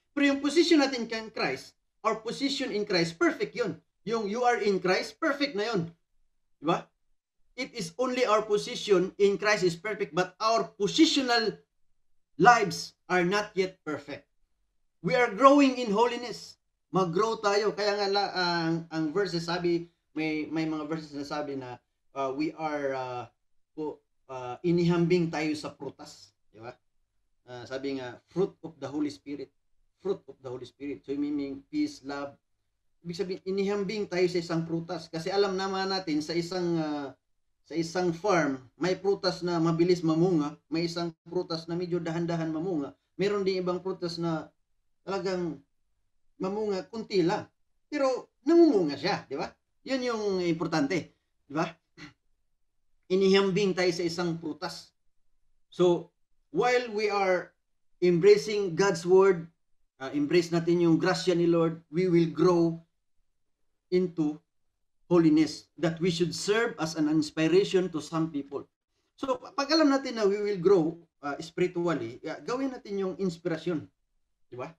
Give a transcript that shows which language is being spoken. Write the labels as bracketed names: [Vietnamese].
[Filipino] Pero yung position natin kay Christ, [English] our position in Christ, [Filipino] perfect yun. [English] Yung you are in Christ, [Filipino] perfect na yun. Diba? [English] It is only our position in Christ is perfect, but our positional lives are not yet perfect. We are growing in holiness. [Filipino] Mag-grow tayo. Kaya nga ang verses sabi, may mga verses na sabi na we are inihambing tayo sa prutas. Di ba? Sabi nga, [English] fruit of the Holy Spirit. Fruit of the Holy Spirit. So, meaning peace, love. [Filipino] Ibig sabihin, inihambing tayo sa isang prutas. Kasi alam naman natin, sa isang farm, may prutas na mabilis mamunga, may isang prutas na medyo dahan-dahan mamunga. Meron din ibang prutas na talagang mamunga, kunti lang. Pero, namumunga siya, di ba? Yun yung importante. Di ba? Inihambing tayo sa isang prutas. [English] So, while we are embracing God's word, [Filipino] embrace natin yung grasya ni Lord, [English] we will grow into holiness that we should serve as an inspiration to some people. [Filipino] So, pag alam natin na [English] we will grow spiritually, [Filipino] gawin natin yung inspirasyon. Di ba?